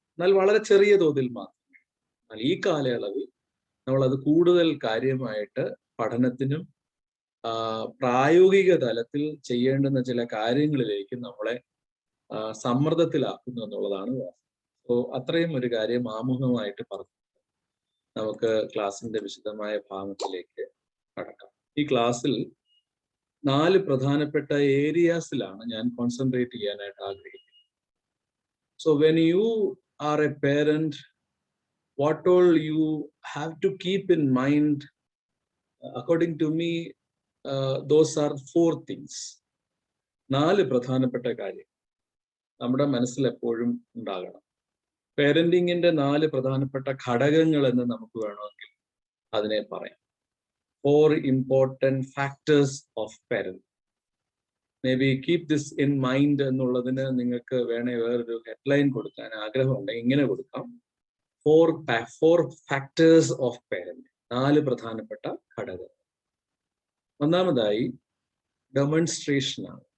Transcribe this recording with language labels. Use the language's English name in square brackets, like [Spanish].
[Malayalam] എന്നാൽ വളരെ ചെറിയ തോതിൽ മാത്രമേ. എന്നാൽ ഈ കാലയളവിൽ നമ്മളത് കൂടുതൽ കാര്യമായിട്ട് പഠനത്തിനും പ്രായോഗിക തലത്തിൽ ചെയ്യേണ്ടുന്ന ചില കാര്യങ്ങളിലേക്ക് നമ്മളെ സമ്മർദ്ദത്തിലാക്കുന്നു എന്നുള്ളതാണ് വാസ്തവം. സോ അത്രയും ഒരു കാര്യം ആമുഖമായിട്ട് പറഞ്ഞു നമുക്ക് ക്ലാസിന്റെ വിശദമായ ഭാഗത്തിലേക്ക് കടക്കാം. ഈ ക്ലാസ്സിൽ 4 പ്രധാനപ്പെട്ട ഏരിയാസിലാണ് ഞാൻ കോൺസെൻട്രേറ്റ് ചെയ്യാനായിട്ട് ആഗ്രഹിക്കുന്നത്. [English] So when you are a parent, what all you have to keep in mind, according to me, those are 4 things. [Malayalam] 4 പ്രധാനപ്പെട്ട കാര്യം നമ്മുടെ മനസ്സിൽ എപ്പോഴും ഉണ്ടാകണം. പേരന്റിങ്ങിന്റെ 4 പ്രധാനപ്പെട്ട ഘടകങ്ങൾ എന്ന് നമുക്ക് വേണമെങ്കിൽ അതിനെ പറയാം. [English] 4 important factors of parenting. Maybe keep this in mind [Malayalam] എന്നുള്ളതിന് നിങ്ങൾക്ക് വേണേ വേറൊരു ഹെഡ്ലൈൻ കൊടുക്കാൻ ആഗ്രഹമുണ്ടെങ്കിൽ ഇങ്ങനെ കൊടുക്കാം: [English] 4 factors of parenting. [Malayalam] 4 പ്രധാനപ്പെട്ട ഘടകങ്ങൾ. ഒന്നാമതായി ഡെമോൺസ്ട്രേഷൻ ആണ്.